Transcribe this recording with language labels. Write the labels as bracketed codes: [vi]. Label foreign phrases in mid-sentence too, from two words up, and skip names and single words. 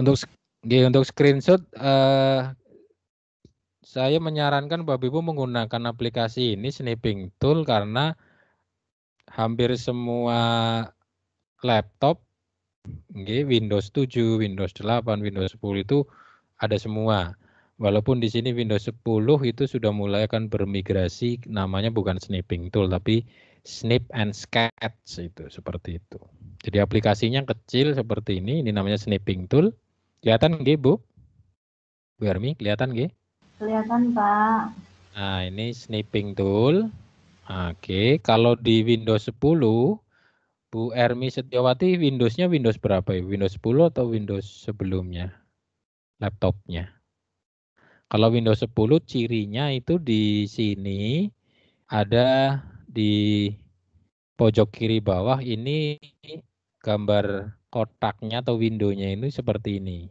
[id] Untuk screenshot, saya menyarankan Bapak Ibu menggunakan aplikasi ini Snipping Tool karena hampir semua laptop, Windows 7, Windows 8, Windows 10 itu ada semua. Walaupun di sini Windows 10 itu sudah mulai akan bermigrasi, namanya bukan Snipping Tool, tapi Snip and Sketch itu, seperti itu. Jadi aplikasinya kecil seperti ini namanya Snipping Tool. Kelihatan nggih, Bu? Bu Hermi, kelihatan nggih? Kelihatan, Pak. Nah, ini Snipping Tool. Oke, kalau di Windows 10, Bu Ermi Setiawati, Windows-nya Windows berapa ya? Windows 10 atau Windows sebelumnya? Laptopnya. Kalau Windows 10 cirinya itu di sini ada di pojok kiri bawah ini gambar kotaknya atau window-nya ini seperti ini.